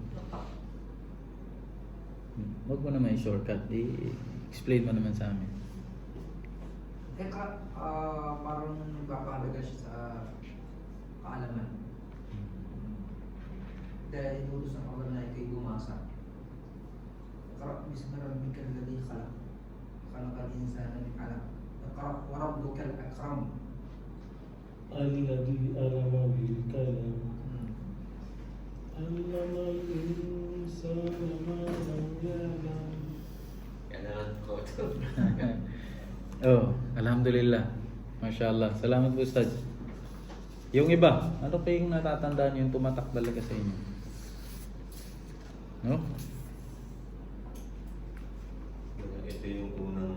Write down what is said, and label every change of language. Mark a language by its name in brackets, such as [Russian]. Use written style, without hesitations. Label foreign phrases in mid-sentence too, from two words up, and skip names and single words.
[Filipino] Huwag mo naman i-shortcut. I-explain mo naman sa amin. Kaya parang nagpapahalaga siya sa kaalaman. Dahil inutos ng Allah na ikay gumasa. [Arabic] اقرأ باسم ربك الذي خلق. خلق الإنسان من علق. اقرأ وربك الأكرم. الذي ألم بالكلام علم الإنسان ما لم يعلم. [Filipino] Kailangan ko ito. Oh, [Arabic] الحمد لله. ما شاء الله. [Filipino] Salamat po, Ustaz. Yung iba, ano pa yung natatandaan yung tumatak talaga sa inyo? No? Ito yung unang